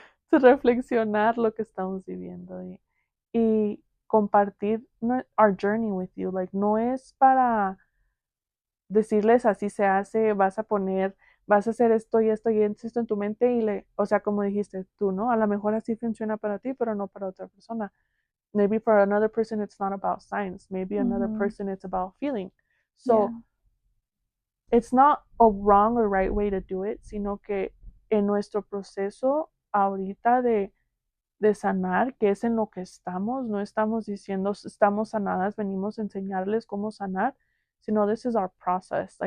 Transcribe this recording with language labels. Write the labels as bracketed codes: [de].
[es] Reflexionar lo que estamos viviendo y compartir [en] our journey with you. Like, [es] no es para decirles así se hace, vas a hacer esto y esto en tu mente o sea, como dijiste tú, ¿no? A lo mejor así funciona para ti, pero no para otra persona. [en] Maybe for another person it's not about science. Maybe another Mhm. person it's about feeling. Yeah. So it's not a wrong or right way to do it, [es] sino que en nuestro proceso ahorita de sanar, que es en lo que estamos, no estamos diciendo estamos sanadas, venimos a enseñarles cómo sanar, sino [en] this is our process.